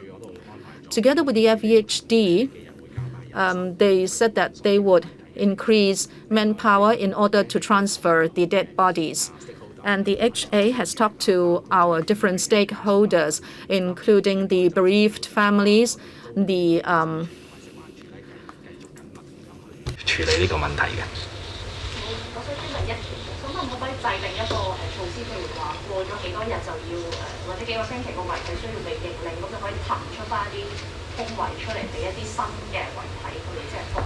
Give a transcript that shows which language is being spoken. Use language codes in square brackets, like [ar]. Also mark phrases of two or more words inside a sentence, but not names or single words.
[en] Together with the FEHD, they said that they would increase manpower in order to transfer the dead bodies. And the HA has talked to our different stakeholders, including the bereaved families, the [yue] 處理呢個問題嘅。我想問一條，咁可唔可以制定一個措施，譬如話過咗幾多日就要或者幾個星期個遺體需要被認領，咁就可以騰出翻啲空位出嚟俾一啲新嘅遺體佢哋即係放。